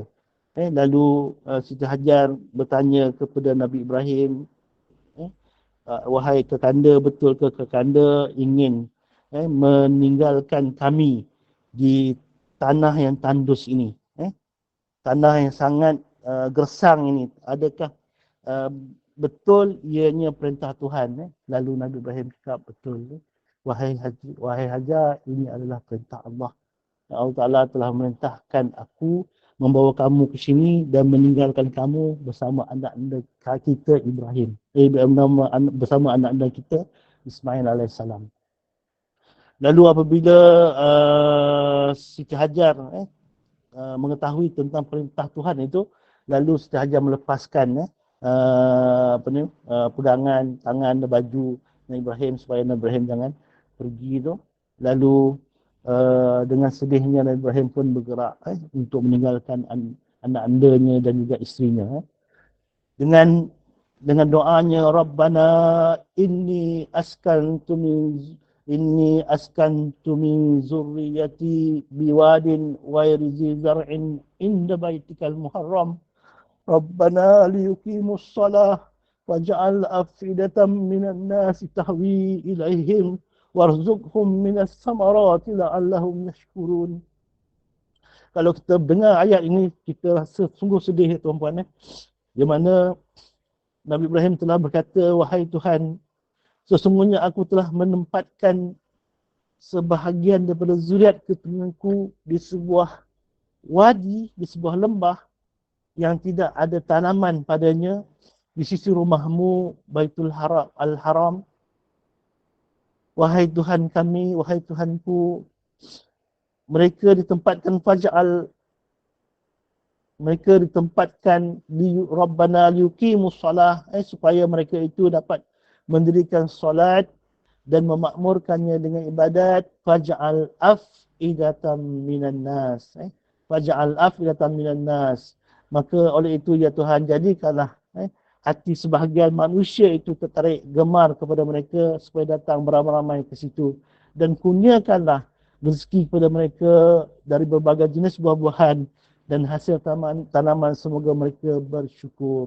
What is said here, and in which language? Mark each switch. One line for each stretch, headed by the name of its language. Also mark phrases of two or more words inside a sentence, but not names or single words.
Malay: Lalu Siti Hajar bertanya kepada Nabi Ibrahim, wahai kekanda, betul ke kekanda ingin meninggalkan kami di tanah yang tandus ini, tanah yang sangat gersang ini, adakah betul ianya perintah Tuhan? Lalu Nabi Ibrahim cakap, betul, wahai Hajar, ini adalah perintah Allah. Allah Ta'ala telah memerintahkan aku membawa kamu ke sini dan meninggalkan kamu bersama anak-anak kita Ibrahim. Bersama anak-anak kita Ismail AS. Lalu apabila Siti Hajar mengetahui tentang perintah Tuhan itu, lalu Siti Hajar melepaskan pegangan tangan dan baju Nabi Ibrahim supaya Nabi Ibrahim jangan pergi itu. Lalu dengan sedihnya Nabi Ibrahim pun bergerak untuk meninggalkan anak-andanya dan juga isterinya. Dengan doanya,
Arabic: ربنا إني أسكنت من ذريتي بواد غير ذي زرع عند بيتك المحرم. ربنا ليقيموا الصلاة واجعل أفئدة من الناس تهوي إليهم وارزقهم من الثمرات لعلهم يشكرون.
Malay: Kalau kita dengar ayat ini, kita rasa sungguh sedih, tuan-puan. Di mana Nabi Ibrahim telah berkata, wahai Tuhan, sesungguhnya aku telah menempatkan sebahagian daripada zuriat keturunanku di sebuah wadi, di sebuah lembah yang tidak ada tanaman padanya di sisi rumahmu Baitul Al-Haram. Wahai Tuhan kami, wahai Tuhanku, mereka ditempatkan di
Arabic: ربنا ليقيموا الصلاة,
Malay: supaya mereka itu dapat mendirikan solat dan memakmurkannya dengan ibadat.
Arabic: فاجعل أفئدة من الناس. فاجعل أفئدة من الناس.
Malay: Maka oleh itu ya Tuhan, jadikanlah hati sebahagian manusia itu tertarik gemar kepada mereka supaya datang beramai-ramai ke situ, dan kurniakanlah rezeki kepada mereka dari berbagai jenis buah-buahan dan hasil tanaman, semoga mereka bersyukur.